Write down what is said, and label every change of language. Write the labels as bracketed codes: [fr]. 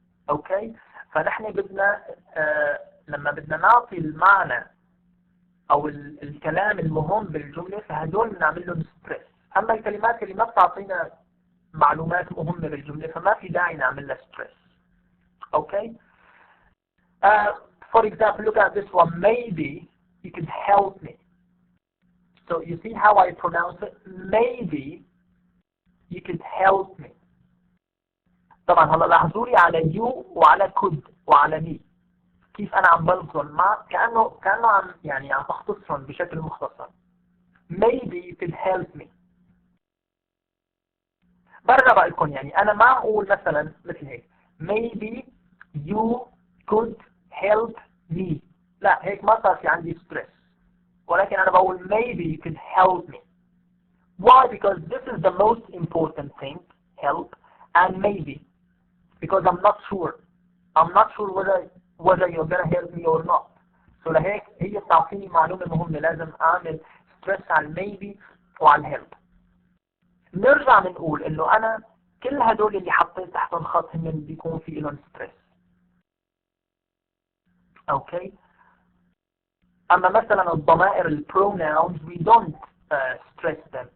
[ar] اوكي؟ فنحن بدنا لما بدنا نعطي المعنى او الكلام المهم بالجمله فهدول بنعمل لهم ستريس. اما الكلمات اللي ما بتعطينا معلومات مهمه بالجمله فما في داعي نعمل لها ستريس. اوكي؟ [en] For example, look at this one. Maybe you could help me. So you see how I pronounce it? Maybe you could help me. [ar] طبعا هلا لاحظوا لي على you وعلى could وعلى me كيف انا عم بلفظهم مع كانه عم بختصرهم بشكل مختصر. [en] Maybe you could help me. [ar] برجع بقول لكم يعني انا ما اقول مثلا مثل هيك [en] maybe you could help me. [ar] لا هيك ما صار في عندي ستريس. ولكن انا بقول [en] maybe you could help me. Why? Because this is the most important thing, help, and maybe because I'm not sure. I'm not sure whether you're gonna help me or not. [ar] So لهيك هي بتعطيني معلومة مهمة، لازم أعمل stress على maybe وعلى help. نرجع بنقول إنه أنا كل هدول اللي حطيت تحتهم خط هن بيكون في لهم stress. أوكي. أما مثلا الضمائر [en] pronouns we don't stress them.